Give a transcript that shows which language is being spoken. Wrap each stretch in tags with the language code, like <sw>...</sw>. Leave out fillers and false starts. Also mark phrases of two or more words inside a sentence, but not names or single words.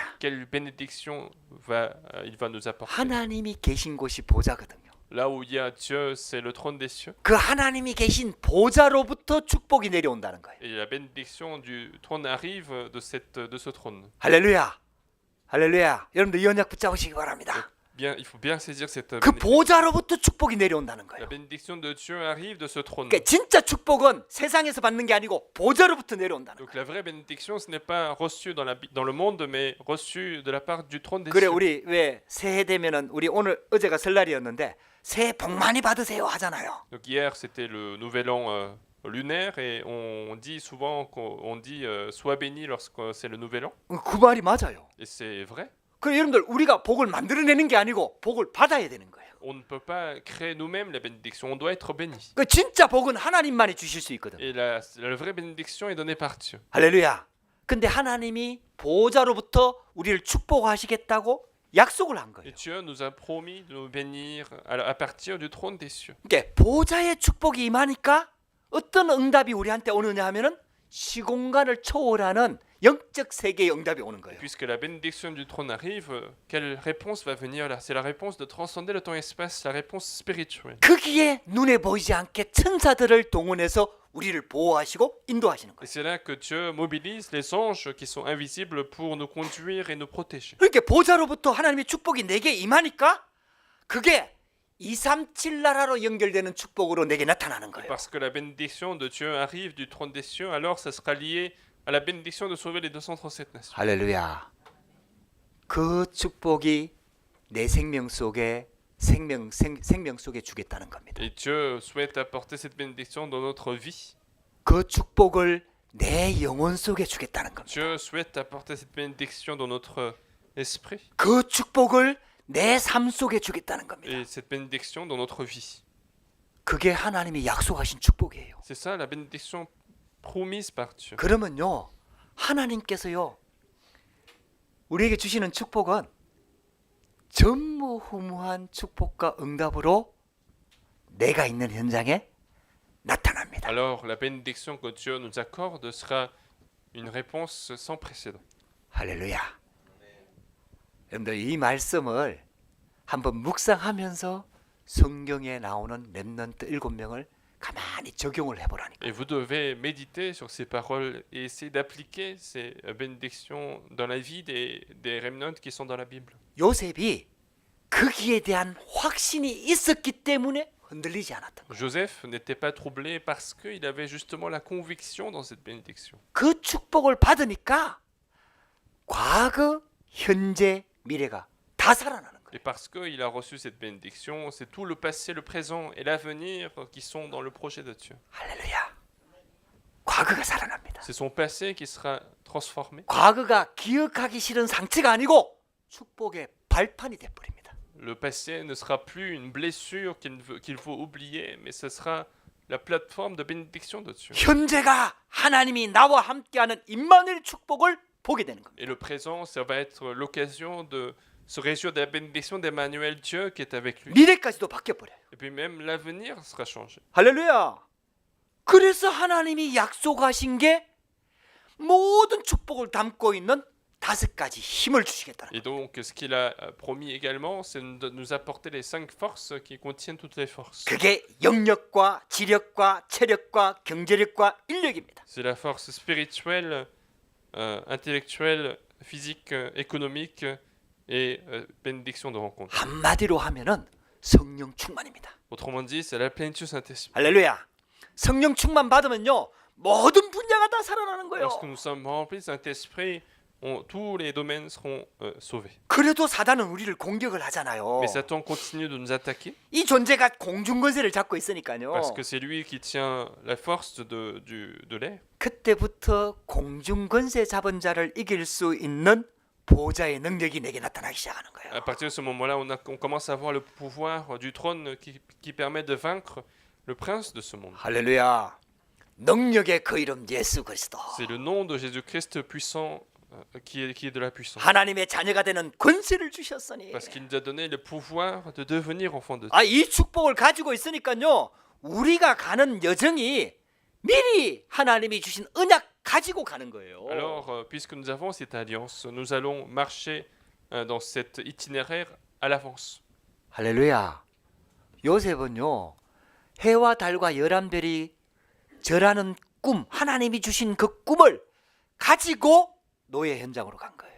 <fr>Quelle bénédiction il va nous apporter.</fr> <ko>하나님이 계신 곳이 보좌거든요.</ko> <fr>Là où il y a Dieu, c'est le trône des cieux.</fr> <ko>그 하나님이 계신 보좌로부터 축복이 내려온다는 거예요.</ko> <fr>Et la bénédiction du trône arrive de ce trône.</fr> <ko>할렐루야. 할렐루야. 여러분들 이 언약 붙잡으시기 바랍니다.</ko> <fr>Bien, il faut bien saisir cette</fr> <ko>그</ko> <fr>bénédiction.</fr> <ko>보좌로부터 축복이 내려온다는</ko> <fr>La</fr> <ko>거예요.</ko> <fr>bénédiction de Dieu arrive de ce trône.</fr> <ko>그러니까 진짜 축복은 세상에서 받는 게 아니고 보좌로부터 내려온다는 거예요.</ko> <fr>Donc la vraie bénédiction, ce n'est pas reçu dans le monde, mais reçu de la part du trône des</fr> <ko>그래</ko> <fr>cieux.</fr> <ko>우리 왜 새해 되면은 우리 어제가 설날이었는데 새해 복 많이 받으세요 하잖아요.</ko> <fr>Donc hier, c'était le nouvel an lunaire et on dit souvent qu'on dit sois béni lorsque c'est le nouvel an.</fr> <ko>그 말이 맞아요.</ko> <fr>Et c'est vrai.</fr> <ko>그래 여러분들 우리가 복을 만들어내는 게 아니고 복을 받아야 되는 거예요.</ko> <fr>On ne peut pas créer nous-mêmes la bénédiction, on doit être béni.</fr> <ko>그 진짜 복은 하나님만이 주실 수 있거든.</ko> <fr>Et la vraie bénédiction est donnée par Dieu.</fr> <ko>할렐루야. 근데 하나님이 보좌로부터 우리를 축복하시겠다고 약속을 한 거예요.</ko> <fr>Et Dieu nous a promis de nous bénir à partir du trône des cieux.</fr> <ko>그러니까 보좌의 축복이 임하니까 어떤 응답이 우리한테 오느냐 하면은 시공간을 초월하는 영적 세계의 응답이 오는 거예요.</ko> <fr>Puisque la bénédiction du trône arrive, quelle réponse va venir là? C'est la réponse de transcender le temps-espace, la réponse spirituelle.</fr> <ko>거기에 눈에 보이지 않게 천사들을 동원해서 우리를 보호하시고 인도하시는</ko> <fr>Et</fr> <ko>거예요.</ko> <fr>c'est là que Dieu mobilise les anges qui sont invisibles pour nous conduire et nous protéger.</fr> <ko>그러니까 보좌로부터 하나님의 축복이 내게 임하니까 그게 237 나라로 연결되는 축복으로 내게 나타나는 거예요.</ko> <fr>Parce que la bénédiction de Dieu arrive du trône des cieux, alors ça sera lié à la bénédiction de sauver les 237 nations.</fr> <ko>할렐루야. 그 축복이 내 생명 속에 생명 속에 주겠다는 겁니다.</ko> <fr>Et Dieu souhaite apporter cette bénédiction dans notre vie.</fr> <ko>그 축복을 내 영혼 속에 주겠다는 겁니다.</ko> <fr>Dieu souhaite apporter cette bénédiction dans notre esprit</fr> <ko>그 축복을 내 삶 속에 주겠다는 겁니다.</ko> <fr>et cette bénédiction dans notre vie.</fr> <ko>그게 하나님이 약속하신 축복이에요.</ko> <fr>C'est ça la bénédiction promise par Dieu.</fr> <ko>그러면요, 하나님께서요, 우리에게 주시는 축복은 전무후무한 축복과 응답으로 내가 있는 현장에 나타납니다.</ko> <fr>Alors la bénédiction que Dieu nous accorde sera une réponse sans précédent.</fr> <ko>할렐루야. 여러분들 이 말씀을 한번 묵상하면서 성경에 나오는 렘넌트 7명을 가만히 적용을 해보라니까.</ko> <fr>Et vous devez méditer sur ces paroles et essayer d'appliquer ces bénédictions dans la vie des remnants qui sont dans la Bible.</fr> <ko>요셉이 거기에 대한 확신이 있었기 때문에 흔들리지 않았던 거예요.</ko> <fr>Joseph n'était pas troublé parce qu'il avait justement la conviction dans cette bénédiction.</fr> <ko>그 축복을 받으니까 과거, 현재, 미래가 다 살아나는 거예요.</ko> <fr>Et parce qu'il a reçu cette bénédiction, c'est tout le passé, le présent et l'avenir qui sont dans le projet de Dieu.</fr> <ko>할렐루야. 과거가 살아납니다.</ko> <fr>C'est son passé qui sera transformé.</fr> <ko>과거가 기억하기 싫은 상처가 아니고 축복의 발판이 돼버립니다.</ko> <fr>Le passé ne sera plus une blessure qu'il faut oublier, mais ce sera la plateforme de bénédiction de Dieu.</fr> <ko>현재가 하나님이 나와 함께하는 임마누엘 축복을 보게 되는 겁니다.</ko> <fr>Et le présent, ça va être l'occasion de se réjouir de la bénédiction d'Emmanuel, Dieu qui est avec lui.</fr> <ko>미래까지도 바뀌어버려요.</ko> <fr>Et puis même l'avenir sera changé.</fr> <ko>할렐루야. 그래서 하나님이 약속하신 게 모든 축복을 담고 있는 5가지 힘을 주시겠다는</ko> <fr>Et donc, ce qu'il a promis également, c'est de nous apporter les 5 forces qui contiennent toutes les forces.</fr> <ko>그게 영력과 지력과 체력과 경제력과 인력입니다.</ko> <fr>C'est la force spirituelle, intellectuelle, physique, économique et bénédiction de rencontre.</fr> <ko>한마디로 하면은 성령 충만입니다.</ko> <fr>Autrement dit, c'est la plénitude Saint-Esprit.</fr> <ko>할렐루야. 성령 충만 받으면요 모든 분야가 다 살아나는 거예요.</ko> <fr>Lorsque nous sommes remplis du Saint-Esprit, tous les domaines seront sauvés.</fr> <ko>그래도 사단은 우리를 공격을 하잖아요.</ko> <fr>Mais Satan continue de nous attaquer</fr> <ko>이 존재가 공중권세를 잡고 있으니까요.</ko> <fr>parce que c'est lui qui tient la force de l'air.</fr> <ko>그때부터 공중권세 잡은 자를 이길 수 있는 보좌의 능력이 내게 나타나기 시작하는 거예요.</ko> <fr>À partir de ce moment-là, on commence à voir le pouvoir du trône qui permet de vaincre le prince de ce monde.</fr> <ko>할렐루야. 능력의 그 이름 예수 그리스도.</ko> <fr>C'est le nom de Jésus-Christ puissant qui est de la puissance.</fr> <ko>하나님의 자녀가 되는 권세를 주셨으니.</ko> <fr>Parce qu'il nous a donné le pouvoir de devenir enfant de Dieu.</fr> <ko>아, 이 축복을 가지고 있으니까요. 우리가 가는 여정이 미리 하나님이 주신 언약 가지고 가는 거예요.</ko> <fr>Alors, puisque nous avons cette alliance, nous allons marcher dans cet itinéraire à l'avance.</fr> <ko>할렐루야. 요셉은요, 해와 달과 11별이 절하는 꿈, 하나님이 주신 그 꿈을 가지고 노예 현장으로 간 거예요.</ko>